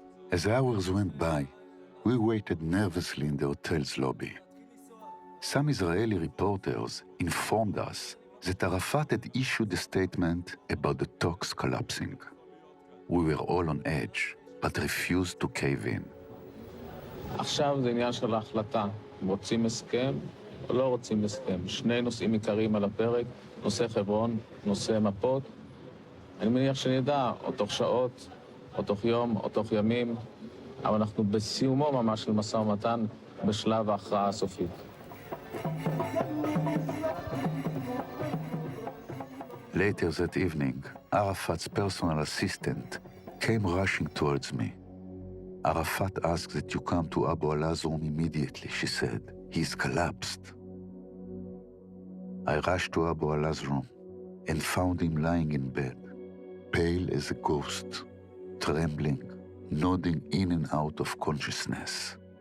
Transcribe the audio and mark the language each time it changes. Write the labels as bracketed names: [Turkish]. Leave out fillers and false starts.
[English] As hours went by, we waited nervously in the hotel's lobby. Some Israeli reporters informed us that Arafat had issued a statement about the talks collapsing. We were all on edge, but refused to cave in. [Hebrew] עכשיו זה עניין של ההחלטה. רוצים הסכם או לא רוצים הסכם. שני נושאים עיקריים על הפרק, נושא חברון, נושא מפות. אני מניח שנדע, או תוך שעות, או תוך יום, או תוך ימים, אבל אנחנו בסיומו ממש של משא ומתן בשלב ההכרעה הסופית. [English] Later that evening, Arafat's personal assistant came rushing towards me. Arafat asked that you come to Abu Alaz's room immediately, she said. He's collapsed. I rushed to Abu Alaz's room and found him lying in bed, pale as a ghost, trembling, nodding in and out of consciousness.